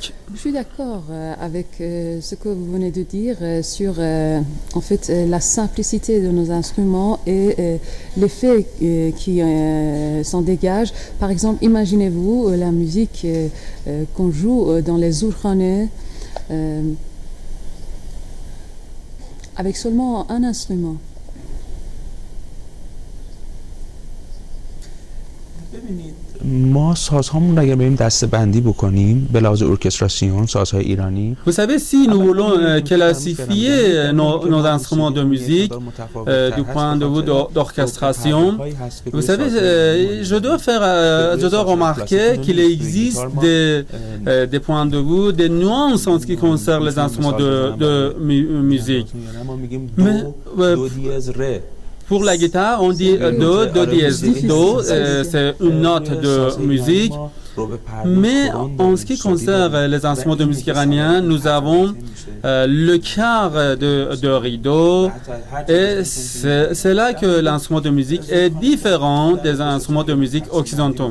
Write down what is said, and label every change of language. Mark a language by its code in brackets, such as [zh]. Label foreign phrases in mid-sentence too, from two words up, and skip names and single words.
[fr] Je suis d'accord avec ce que vous venez de dire sur en fait la simplicité de nos instruments et l'effet qui s'en dégage. Par exemple, imaginez-vous la musique qu'on joue dans les zulkhaneh avec seulement un instrument. [fa] ما سازهامون اگر بریم دسته‌بندی بکنیم به لحاظ ارکستراسیون سازهای ایرانی [fr] Vous savez, si nous voulons classifier nos instruments de musique du point de vue d'orchestration, vous savez, je dois remarquer qu'il existe des points de vue, des nuances en ce qui concerne les instruments de musique. Mais, Pour la guitare, on dit do, do dièse. Do, c'est une note de musique. Mais en ce qui concerne les instruments de musique iraniens, nous avons le quart de rideau et c'est là que l'instrument de musique est différent des instruments de musique occidentaux.